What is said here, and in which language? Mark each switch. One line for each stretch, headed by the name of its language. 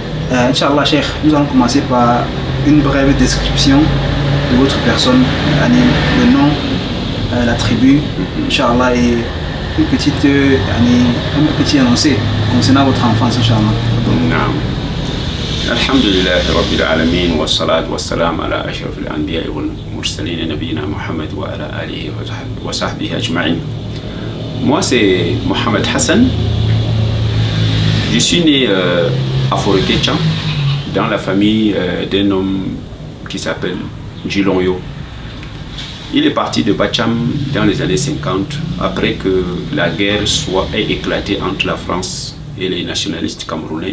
French: Inch'Allah, Cheikh, nous allons commencer par une brève description de votre personne, le nom, la tribu, Inch'Allah, et un petit énoncé concernant votre enfance, Inch'Allah.
Arabic: الحمد لله رب العالمين والصلاة والسلام على أشرف الأنبياء والمرسلين نبينا محمد وعلى آله وصحبه أجمعين.
French: Moi c'est Mohamed Hassan. Je suis né à Forêt-Kétchan dans la famille d'un homme qui s'appelle Djilonyo. Il est parti de Bacham dans les années 50 après que la guerre ait éclaté entre la France et les nationalistes camerounais.